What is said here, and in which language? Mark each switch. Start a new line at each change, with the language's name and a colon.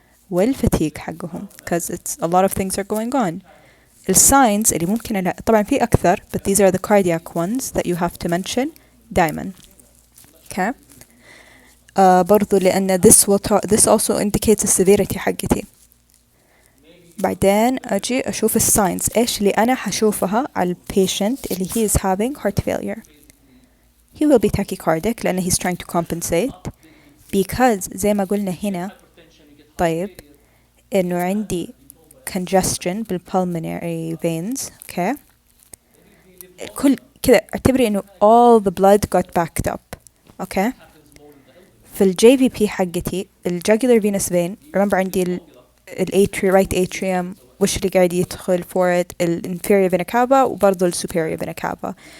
Arabic: والfatigue حقهم
English: because it's a lot of things are going on. الsigns
Arabic: اللي ممكن طبعا في أكثر
English: but these are the cardiac ones that you have to mention دايما. okay,
Arabic: برضو لأن
English: this also indicates the severity حقتي.
Arabic: بعدين أجي أشوف الساينز إيش اللي أنا حشوفها على البيشنت اللي he is having heart failure.
English: He will be tachycardic لأنه he's trying to compensate because
Arabic: زي ما قلنا هنا. طيب إنه عندي congestion بالpulmonary veins.
English: okay,
Arabic: كل كذا اعتبري إنه
English: all the blood got backed up. okay, في ال JVP حقتي ال jugular venous vein remember عندي right atrium
Arabic: وش اللي قاعد يدخل
English: for it ال inferior vena cava وبرضو ال superior vena cava.